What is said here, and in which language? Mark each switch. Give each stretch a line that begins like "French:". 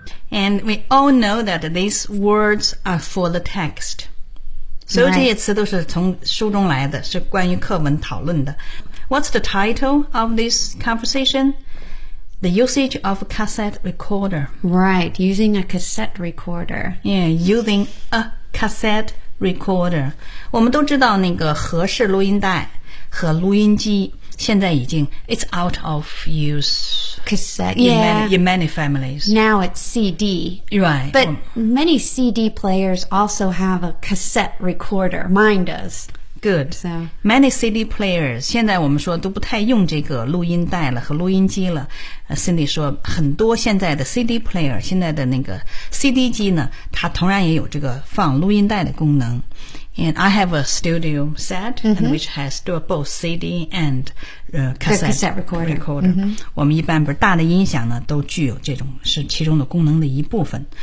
English: And we all know that these words are for the text.
Chinese: 所以这些词都是从书中来的，是关于课文讨论的。
English: What's the title of this conversation? The usage of a cassette recorder. Right, using a cassette recorder. Yeah, using a cassette recorder.
Chinese: 我们都知道那个合适录音带和录音机现在已经
English: it's out of use. Cassette, in many families. Now it's CD. Right. But many CD players also have a cassette recorder. Mine does. Good. So, many CD players,
Chinese: 现在我们说都不太用这个录音带了和录音机了。 Cindy 说很多现在的 CD player, 现在的那个 CD 机呢它同样也有这个放录音带的功能。
English: And I have a studio set,、mm-hmm. and which has both CD and cassette recorder.、 Mm-hmm.
Chinese: 我们一般不是大的音响呢都具有这种是其中的功能的一部分。